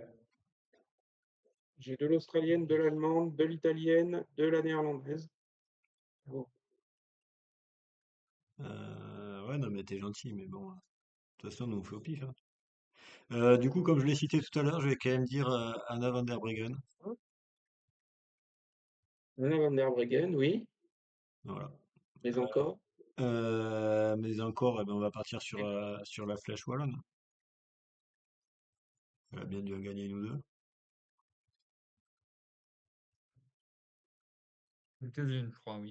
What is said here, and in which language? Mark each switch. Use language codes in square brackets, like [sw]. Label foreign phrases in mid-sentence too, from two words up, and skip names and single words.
[fr] J'ai de l'australienne, de l'allemande, de l'italienne, de la néerlandaise. Bon, Ouais, non, mais t'es gentil, mais bon. De toute façon, nous on fait au pif, hein. Du coup, comme je l'ai cité tout à l'heure, je vais quand même dire Anna van der Breggen. Anna van der Breggen, oui, Voilà. mais encore. Mais encore, eh ben, on va partir sur la Flèche Wallonne. Elle a bien dû en gagner une ou deux. Quelques-unes, je crois, oui.